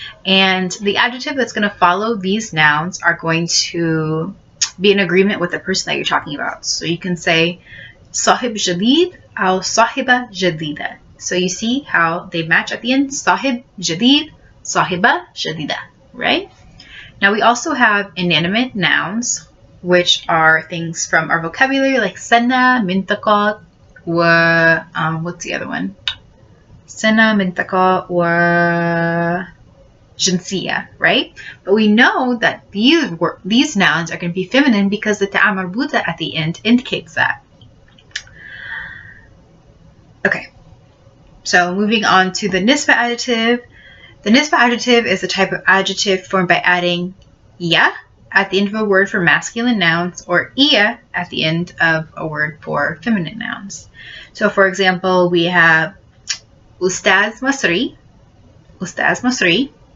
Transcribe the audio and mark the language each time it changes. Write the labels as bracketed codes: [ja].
[en] And the adjective that's going to follow these nouns are going to be in agreement with the person that you're talking about. So you can say [ar] صاحب جديد أو صاحبة جديدة. [en] So you see how they match at the end. [ar] صاحب جديد, صاحبة جديدة, right? [en] Now we also have inanimate nouns, which are things from our vocabulary like [ar] سنة, منطقة, [en] what's the other one? [ar] سنة, منطقة, جنسية, right? [en] But we know that these nouns are going to be feminine because the ta'a marbuta at the end indicates that. Okay, so moving on to the nisba adjective. The nisba adjective is a type of adjective formed by adding ya at the end of a word for masculine nouns or iya at the end of a word for feminine nouns. So for example, we have Ustaz Masri, Ustaz Masri.